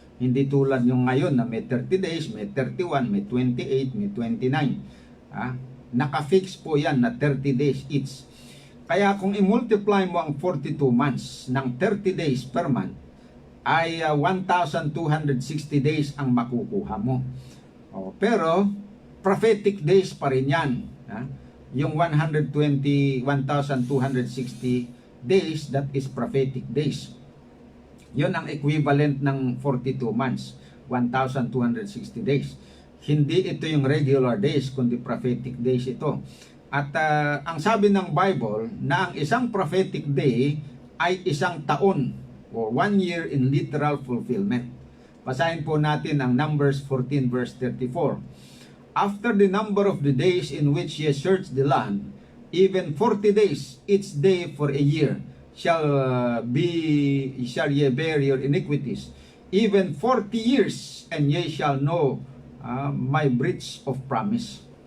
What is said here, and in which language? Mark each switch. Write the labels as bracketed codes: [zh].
[tl] Hindi tulad yung ngayon na may 30 days, may 31, may 28, may 29. Naka-fix po yan na 30 days each. Kaya kung i-multiply mo ang 42 months ng 30 days per month, ay 1,260 days ang makukuha mo. Pero prophetic days pa rin yan. [en] Yung 1,260 days, that is prophetic days. [tl] Yun ang equivalent ng 42 months, 1,260 days. Hindi ito yung regular days, kundi prophetic days ito. At ang sabi ng Bible na ang isang prophetic day ay isang taon or [en] 1 year in literal fulfillment. [tl] Basahin po natin ang Numbers 14 verse 34. [en] After the number of the days in which ye search the land, even 40 days, each day for a year, shall ye bear your iniquities. Even 40 years, and ye shall know my breach of promise.